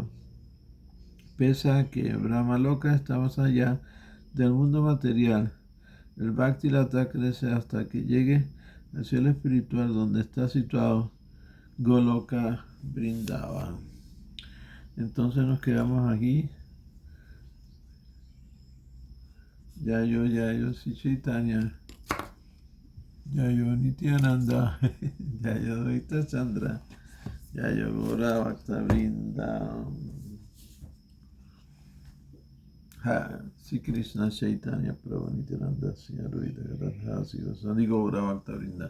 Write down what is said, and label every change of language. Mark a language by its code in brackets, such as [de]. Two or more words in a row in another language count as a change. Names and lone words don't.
[es] Pese a que Brahmaloka está más allá del mundo material, el Bhaktilata crece hasta que llegue al cielo espiritual donde está situado Goloka Vrindavan. Entonces nos quedamos aquí. [sa] Yayo Sri Chaitanya, Yayo Nityananda, Yayo Dvaita Chandra, Yayo Gora Bhakta Vrinda. Sri Krishna Chaitanya Prabhu Nityananda, Sri Advaita Gadadhara Sivasadi Gora Bhakta Vrinda.